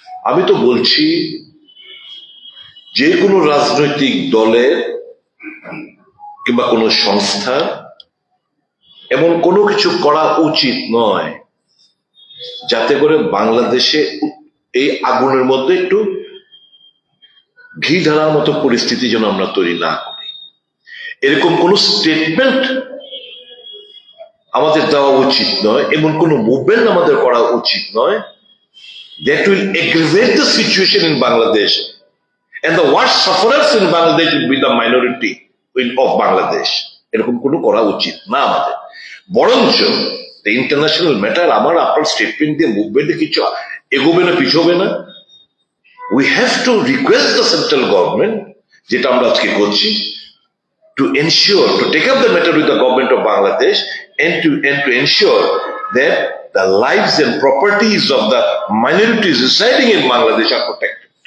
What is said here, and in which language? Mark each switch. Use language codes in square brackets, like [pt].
[bn] আমি তো বলছি যে কোনো রাজনৈতিক দলের কিংবা কোনো সংস্থা এমন কোনো কিছু করা উচিত নয় যাতে করে বাংলাদেশে এই আগুনের মধ্যে একটু ঘি ঢালার মতো পরিস্থিতি যেন আমরা তৈরি না করি। এরকম কোন স্টেটমেন্ট আমাদের দেওয়া উচিত নয়, [en] এমন কোন মুভমেন্ট আমাদের করা উচিত নয় that will aggravate the situation in Bangladesh, and the worst sufferers in Bangladesh will be the minority of Bangladesh. [bn] এরকম কোনো করা উচিত না আমাদের। বরঞ্চ ইন্টারন্যাশনাল ম্যাটার আমার আপনার স্টেটমেন্ট দিয়ে মুভমেন্টে কিছু এগোবে না পিছোবে না। [en] We have to request the central government, যেটা আমরা আজকে করছি, to ensure, to take up the matter with the government of Bangladesh and to ensure that the lives and properties of the minorities residing in Bangladesh are protected.